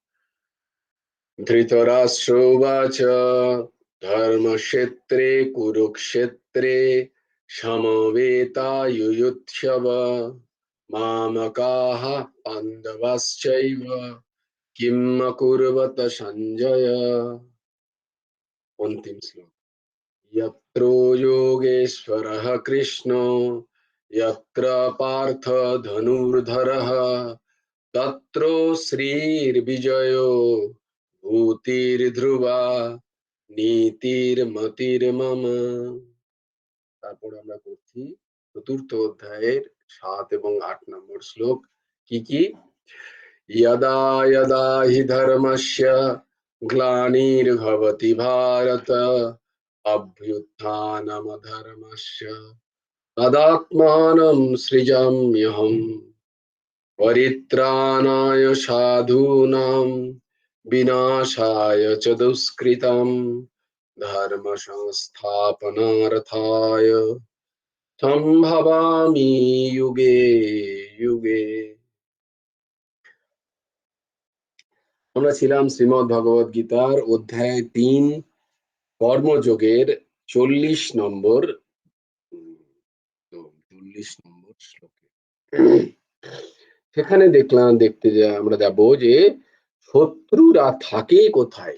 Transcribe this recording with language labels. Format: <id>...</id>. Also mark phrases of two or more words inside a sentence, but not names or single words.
<sa>ধৃতরাষ্ট্রোবাচ ধর্মক্ষেত্রে কুরুক্ষেত্রে সমবেতায়ুয়ুৎসব মামকাঃ পাণ্ডবাশ্চৈব কিম অকুর্বত সঞ্জয়।</sa> <bn>অন্তিম শ্লোক।</bn> <sa>यत्र योगेश्वरः कृष्णो यत्र पार्थ धनुर्धरः तत्र श्रीर्विजयो ভূতির্ধ্রুবা নীতির্মতির্মম।</sa> <bn>তারপর আমরা করছি চতুর্থ অধ্যায়ের 7 এবং 8 নম্বর শ্লোক। কি কি?</bn> <sa>यदा यदा हि धर्मस्य ग्लानिर्भवति भारत अभ्युत्थानमधर्मस्य तदात्मानं सृजाम्यहम् परित्राणाय साधूनां विनाशाय च दुष्कृतं धर्म संस्थापनार्थाय सम्भवामि युगे युगे।</sa> <bn>আমরা ছিলাম শ্রীমদ্ ভগবদ গীতার অধ্যায় 3 কর্মযোগের 40 নম্বর 40 নম্বর শ্লোকে। সেখানে আমরা যাব যে শত্রুরা থাকে কোথায়।</bn>